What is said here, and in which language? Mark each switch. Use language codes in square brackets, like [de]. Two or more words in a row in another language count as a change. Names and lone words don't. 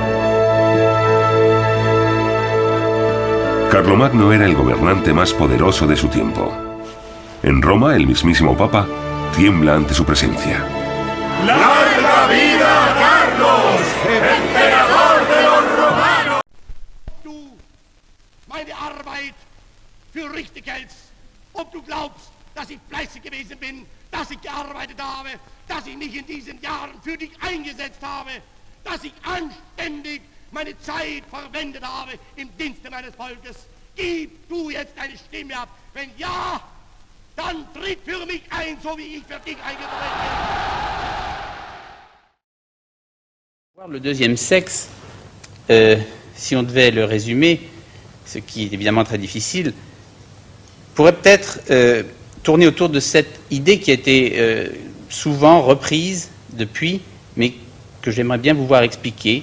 [es] Carlomagno era el gobernante más poderoso de su tiempo. En Roma, el mismísimo Papa tiembla ante su presencia. ¡Larga vida a Carlos, emperador de los romanos! [de] Du meine Arbeit für richtig hältst, ob du glaubst, dass ich fleißig gewesen bin, dass ich gearbeitet habe, dass ich mich in diesen Jahren für dich eingesetzt habe, dass ich anständig meine Zeit verwendet habe im Dienste meines Volkes. Gib du jetzt deine Stimme ab. Wenn ja, dann tritt für mich ein, so wie ich für dich eingetreten bin. [fr] Le deuxième sexe, si on devait le résumer, ce qui est évidemment très difficile, pourrait peut-être tourner autour de cette idée qui a été souvent reprise depuis, mais que j'aimerais bien vous voir expliquer.